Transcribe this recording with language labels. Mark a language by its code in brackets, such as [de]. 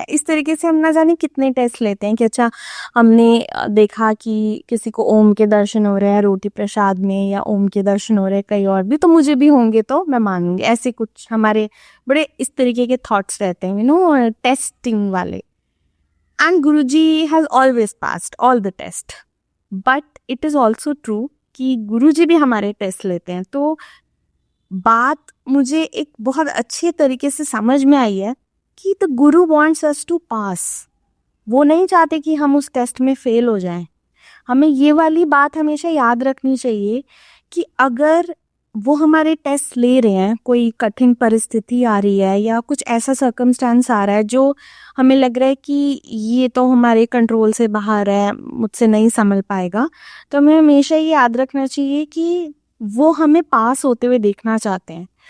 [hi] इस तरीके से हम ना जाने कितने टेस्ट लेते हैं कि अच्छा, हमने देखा कि किसी को ओम के दर्शन हो रहे हैं रोटी प्रसाद में, या ओम के दर्शन हो रहे हैं कहीं और भी, तो मुझे भी होंगे तो मैं मानूंगी। ऐसे कुछ हमारे बड़े इस तरीके के थॉट्स रहते हैं, टेस्टिंग वाले। [en] And Guruji has always passed all the test. But it is also true [hi] कि गुरुजी भी हमारे टेस्ट लेते हैं। तो बात मुझे एक बहुत अच्छे तरीके से समझ में आई है कि [en] The guru wants us to pass. [hi] वो नहीं चाहते कि हम उस टेस्ट में फेल हो जाएं। हमें ये वाली बात हमेशा याद रखनी चाहिए कि अगर वो हमारे टेस्ट ले रहे हैं, कोई कठिन परिस्थिति आ रही है, या कुछ ऐसा सर्कमस्टांस आ रहा है जो हमें लग रहा है कि ये तो हमारे कंट्रोल से बाहर है, मुझसे नहीं संभल पाएगा, तो हमें हमेशा ये याद रखना चाहिए कि वो हमें पास होते हुए देखना चाहते हैं।